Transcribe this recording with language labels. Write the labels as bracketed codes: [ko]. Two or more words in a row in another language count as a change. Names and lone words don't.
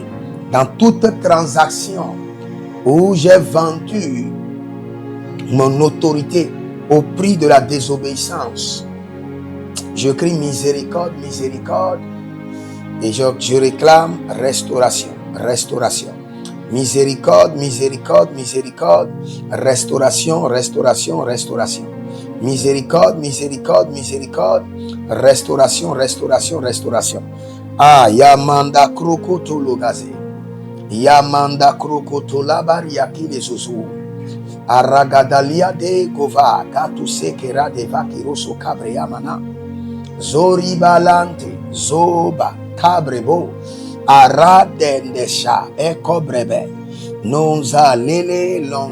[fr] Dans toute transaction où j'ai vendu mon autorité au prix de la désobéissance, je crie miséricorde, et je réclame restauration. Miséricorde, restauration. Miséricorde, restauration. Ah, Yamanda Krokoto Logaze, Yamanda Krokoto Labariaki les Zouzou, Aragadalia de Gova, Katuse Kera de Vakiroso Cabreamana, Zori Balante, Zoba, Cabrebo, Aradendesha, Ekobrebe, Nonza Lele,